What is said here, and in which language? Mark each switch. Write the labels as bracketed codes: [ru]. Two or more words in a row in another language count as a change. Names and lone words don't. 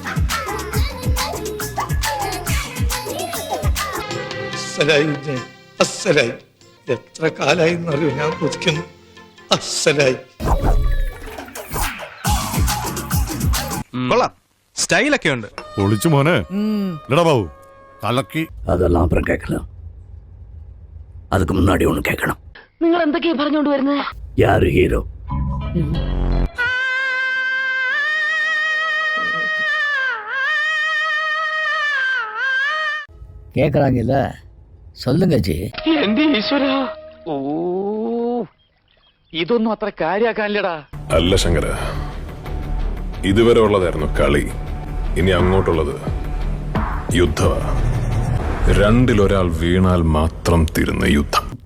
[ml] അസ്സലായി. എത്ര കാലായി എന്നറിയോ ഞാൻ കൊതിക്കുന്നു. അസ്സലായി. കൊള്ളാം, സ്റ്റൈലൊക്കെ ഉണ്ട്. ഒളിച്ചു മോനെ ബാബു കലക്കി. [ta] அதெல்லாம் அப்புறம் கேட்கலாம். அதுக்கு முன்னாடி ஒன்று கேட்கணும். [ml] നിങ്ങൾ എന്തൊക്കെയാ പറഞ്ഞോണ്ട് വരുന്നത്? [ta] யாரு ஹீரோ? கேட்குறாங்கல்ல, சொல்லுங்க ஜி. [ml] എന്റെ ഈശ്വര, ഓ ഇതൊന്നും അത്ര കാര്യാക്കാനില്ലടാ. അല്ല ശങ്കര, ഇതുവരെ ഉള്ളതായിരുന്നു കളി. ഇനി അങ്ങോട്ടുള്ളത് യുദ്ധമാ. രണ്ടിലൊരാൾ വീണാൽ മാത്രം തീരുന്ന യുദ്ധം.